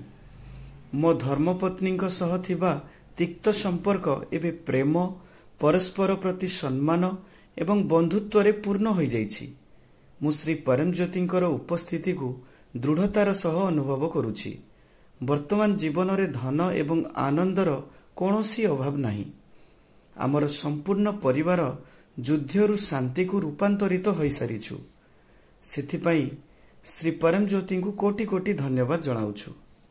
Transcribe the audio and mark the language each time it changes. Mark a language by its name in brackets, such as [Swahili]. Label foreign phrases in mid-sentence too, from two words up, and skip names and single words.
[Odia] ମୋ ଧର୍ମପତ୍ନୀ ସହ ଥିବା ତିକ୍ତ ସମ୍ପର୍କ ଏବଂ ପ୍ରେମ ପରସ୍ପର ପ୍ରତି ସମ୍ମାନ ଏବଂ ବନ୍ଧୁତ୍ୱରେ ପୂର୍ଣ୍ଣ ହୋଇଯାଇଛି। ମୁଁ ଶ୍ରୀ ପରମଜ୍ୟୋତିଙ୍କର ଉପସ୍ଥିତିକୁ ଦୃଢ଼ତାର ସହ ଅନୁଭବ କରୁଛି। ବର୍ତ୍ତମାନ ଜୀବନରେ ଧନ ଏବଂ ଆନନ୍ଦର କୌଣସି ଅଭାବ ନାହିଁ। ଆମର ସମ୍ପୂର୍ଣ୍ଣ ପରିବାର ଯୁଦ୍ଧରୁ ଶାନ୍ତିକୁ ରୂପାନ୍ତରିତ ହୋଇସାରିଛୁ। ସେଥିପାଇଁ ଶ୍ରୀ ପରମଜ୍ୟୋତିଙ୍କୁ କୋଟି କୋଟି ଧନ୍ୟବାଦ ଜଣାଉଛୁ।